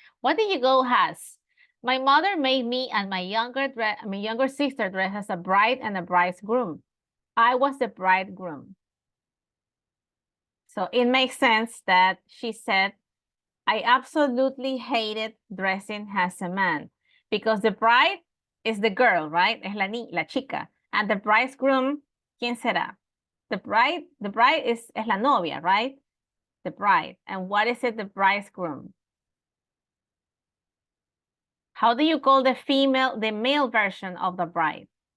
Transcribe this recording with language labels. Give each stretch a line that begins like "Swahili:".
English: What did you go as? My mother made me and my younger sister dress as a bride and a bridegroom. I was the bridegroom. So it makes sense that she said, I absolutely hated dressing as a man because the bride is the girl, right?
Spanish: Es la chica.
English: And the bridegroom,
Spanish: ¿quién será?
English: The bride is
Spanish: la novia,
English: right? The bride. And what is it, the bridegroom? How do you call the male version of the bride?